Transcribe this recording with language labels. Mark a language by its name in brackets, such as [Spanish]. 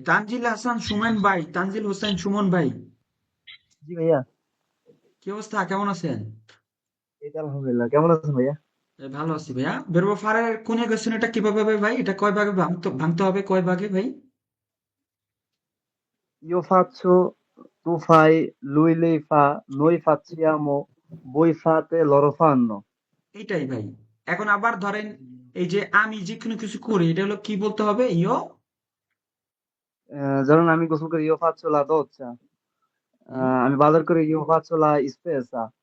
[Bangla] তানজিল হাসান সুমন ভাই, তানজিল হোসেন সুমন ভাই, জি ভাইয়া, কি অবস্থা, কেমন আছেন? এই তো আলহামদুলিল্লাহ। কেমন আছেন ভাইয়া? ভালো আছি ভাইয়া। বেরবো ফারের কোন কোশ্চেন, এটা কিভাবে হবে ভাই, এটা কয় ভাগে ভাঙতে হবে, কয় ভাগে ভাই? [Italian] Io faccio, tu fai, lui lei fa, noi facciamo, voi fate, loro fanno. [Bangla] এইটাই ভাই। এখন আবার ধরেন এই যে আমি যে কোনো কিছু করি, এটা হলো কি বলতে হবে, ইয়ো ধরুন আমি গোসল করি [Italian] io faccio la doccia, [Bangla] আমি বাজার করি [Italian] io faccio la spesa,